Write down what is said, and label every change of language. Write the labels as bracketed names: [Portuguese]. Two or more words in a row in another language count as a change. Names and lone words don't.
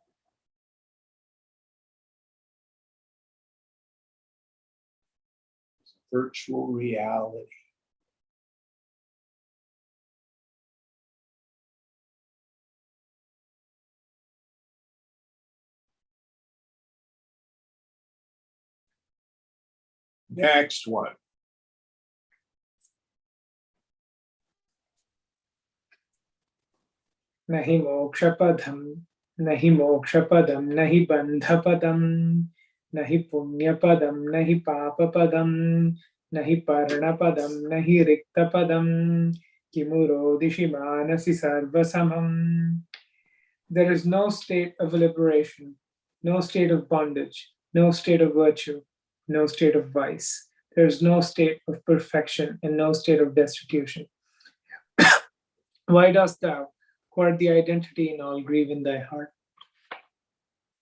[English] It's virtual reality. Next one. [Sanskrit] नहि मोक्षपदं, नहि मोक्षपदं, नहि बन्धपदं, नहि पुण्यपदं, नहि पापपदं, नहि पूर्णपदं, नहि रिक्तपदं, किमुरोधिषि मनसि सर्वसमम्. [English] There is no state of liberation, no state of bondage, no state of virtue, no state of vice. There is no state of perfection and no state of destitution. Why dost thou, who art the identity in all, grieve in thy heart?